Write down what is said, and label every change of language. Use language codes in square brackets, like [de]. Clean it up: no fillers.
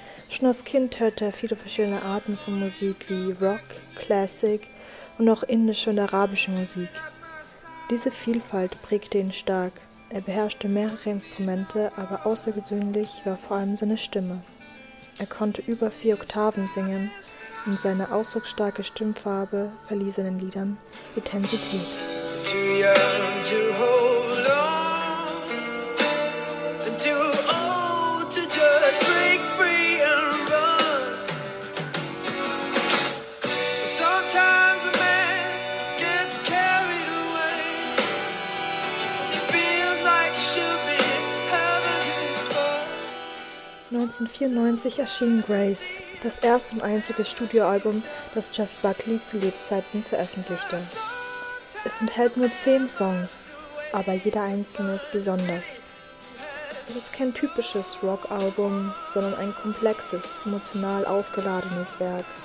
[de] Schon als Kind hörte er viele verschiedene Arten von Musik wie Rock, Classic und auch indische und arabische Musik. Diese Vielfalt prägte ihn stark. Er beherrschte mehrere Instrumente, aber außergewöhnlich war vor allem seine Stimme. Er konnte über 4 Oktaven singen und seine ausdrucksstarke Stimmfarbe verlieh seinen Liedern Intensität. [en] Too young to hold on, and too old to just break free and run. Sometimes a man gets carried away, and he feels like he should be having his fun. [de] 1994 erschien Grace, das erste und einzige Studioalbum, das Jeff Buckley zu Lebzeiten veröffentlichte. Es enthält nur 10 Songs, aber jeder einzelne ist besonders. Es ist kein typisches Rockalbum, sondern ein komplexes, emotional aufgeladenes Werk.